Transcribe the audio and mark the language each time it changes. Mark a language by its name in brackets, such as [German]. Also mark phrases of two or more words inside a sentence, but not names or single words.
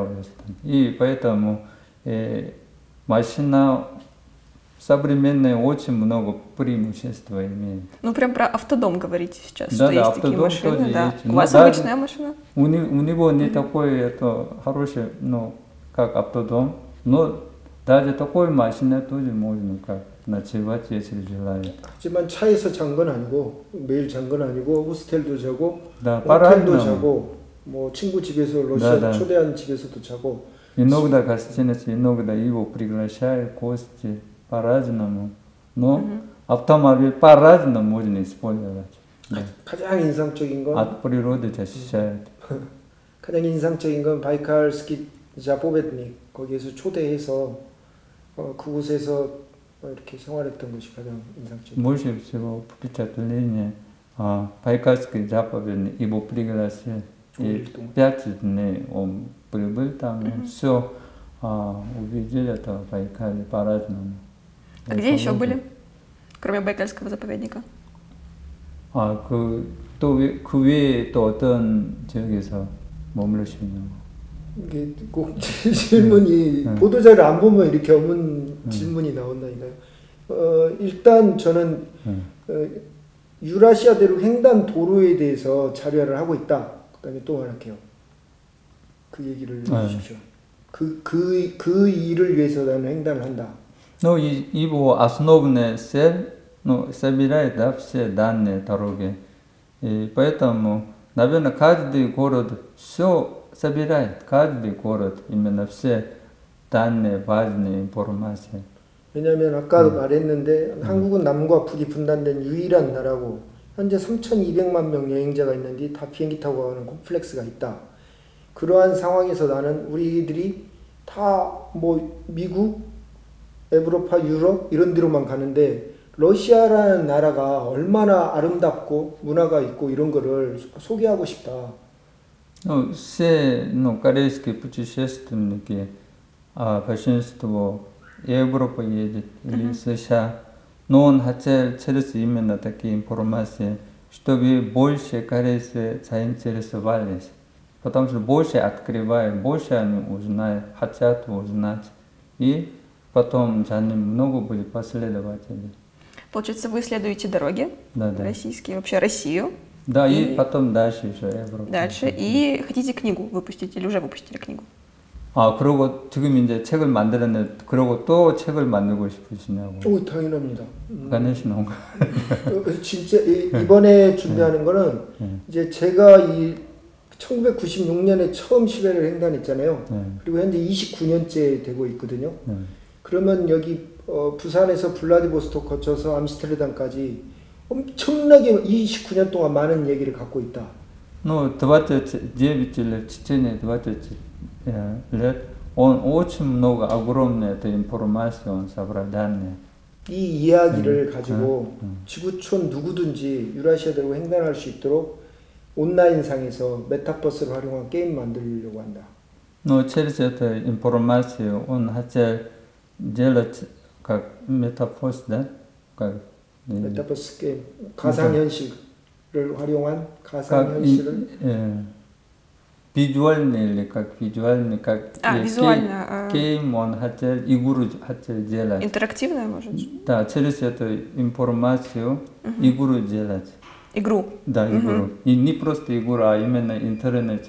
[Russian] И поэтому машина современная очень много преимуществ имеет. Ну, прям про автодом говорите сейчас, да, что есть такие машины. Да. У вас обычная машина? У него не такой это хороший, ну, как автодом, но даже такой машиной тоже можно как ночевать, если желает. [Korean] 하지만 차에서 잔 건 아니고 매일 잔 건 아니고 호스텔도 자고, [Russian] да, [Korean] 호텔도 자고, 뭐 친구 집에서 러시아 초대한 집에서도 자고. [Russian] Иногда гостиница, иногда его приглашают гости по-разному, но автомобиль по-разному можно использовать. [Korean] 가장 인상적인 건 [Russian] от природы защищает. [Korean] 가장 인상적인 건 [Russian] Байкальский заповедник [Korean] 거기에서 초대해서 그곳에서 이렇게 생활했던 것이 가장 인상적이에요. [Russian] Больше всего впечатление Байкальской заповедной его пригласили. И 5 дней он прибыл там, все увидели это в Байкале по-разному. А где еще были, кроме Байкальского заповедника? [Korean] 그 외에 또 어떤 지역에서 머무르시냐고. 이게 꼭 질문이 보도자료 안 보면 이렇게 없는 질문이 나온다니까요. 일단 저는 유라시아 대륙 횡단 도로에 대해서 자료를 하고 있다. 그다음에 또 말할게요. 그 얘기를 해주십시오. 그 일을 위해서 나는 횡단을 한다. [Russian] Но его основная цель, собирает, да, все данные дороги. И поэтому, наверное, каждый город все собирает, каждый город именно все данные, важные информации. [Korean] 왜냐하면 아까도 말했는데 한국은 남과 북이 분단된 유일한 나라고 현재 3,200만 명 여행자가 있는데 다 비행기 타고 가는 콤플렉스가 있다. 그러한 상황에서 나는 우리들이 다 뭐 미국, 에우로파, 유럽 이런 데로만 가는데 러시아라는 나라가 얼마나 아름답고 문화가 있고 이런 거를 소개하고 싶다. [Russian] Все корейские путешественники, большинство Европа едет или США, но он хотел через именно такие информации, чтобы больше корейцы заинтересовались. Потому что больше открывают, больше они узнают, хотят узнать. И потом за ним много будет последователей. Получается, вы исследуете дороги российские, вообще Россию. Да, и потом дальше еще Европа. Дальше. И хотите книгу выпустить или уже выпустили книгу? [Korean] 그리고 지금 이제 책을 만들었는데, 그리고 또 책을 만들고 싶으시냐고. 오, 당연합니다. 가내시는 거. 진짜 이번에 준비하는 거는 이제 제가 이 1996년에 처음 시베리아를 횡단했잖아요. 그리고 현재 29년째 되고 있거든요. 그러면 여기 부산에서 블라디보스토크 거쳐서 암스테르담까지 엄청나게 29년 동안 많은 얘기를 갖고 있다. [Russian] 29 лет, в течение 29 лет он очень много, огромную эту информацию он собрал, данные. [Korean] 이 이야기를 가지고 지구촌 누구든지 유라시아 대륙 횡단할 수 있도록 온라인상에서 메타버스를 활용한 게임 만들려고 한다. [Russian] Через эту информацию он хотел делать как метафорс, да? [Korean] 메타버스 게임, 가상현실을 활용한 가상현실을 [Russian] визуальный или как визуальный, как визуально. Гейм он хотел, игру хотел делать. Интерактивная, может? Да, через эту информацию игру делать. Игру? Да, игру. И не просто игру, а именно интернете.